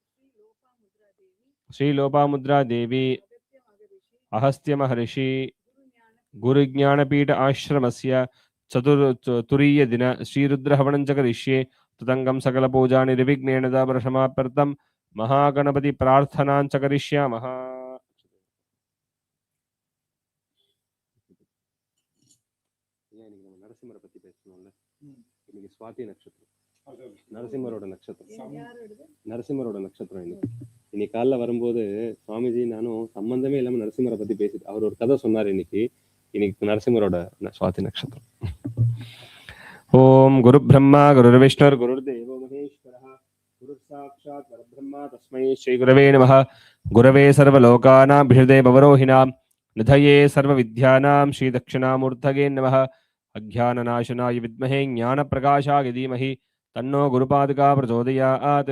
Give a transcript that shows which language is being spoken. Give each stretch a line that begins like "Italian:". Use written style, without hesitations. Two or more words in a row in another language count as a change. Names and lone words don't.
Sanskrit: श्री लोपामुद्रा देवी अगस्त्य महर्षि गुरुज्ञानपीठ आश्रमस्य तुरीय दिन श्रीरुद्रहवनं च करिष्ये तदंगम सकल पूजा निर्विघ्नेन समाप्यर्थं महागणपति प्रार्थनां च करिष्यामः.
Tamil: நரசிம்மரை பத்தி பேசணும்ல. இன்னைக்கு சுவாதி நட்சத்திரம், நரசிம்மரோட நட்சத்திரம் இன்னைக்கு காலைல வரும்போது சுவாமிஜி நானும் சம்பந்தமே இல்லாம நரசிம்மரை பத்தி பேசிட்டு அவர் ஒரு கதை சொன்னார். இன்னைக்கு நரசிம்மரோட சுவாதி நட்சத்திரம்.
Sanskrit: ओम गुरु ब्रह्मा गुरुर्विष्णुर् गुरुर्देवो महेश्वरः गुरुः साक्षात् परब्रह्म तस्मै श्री गुरवे नमः. गुरवे सर्वलोकानां भिषजे भवरोहिणां निधये सर्वविद्यानां श्रीदक्षिणामूर्तये नमः। अज्ञाननाशनाय विद्महे ज्ञानप्रकाशाय धीमहि तन्नो गुरुपादुका प्रचोदयात्।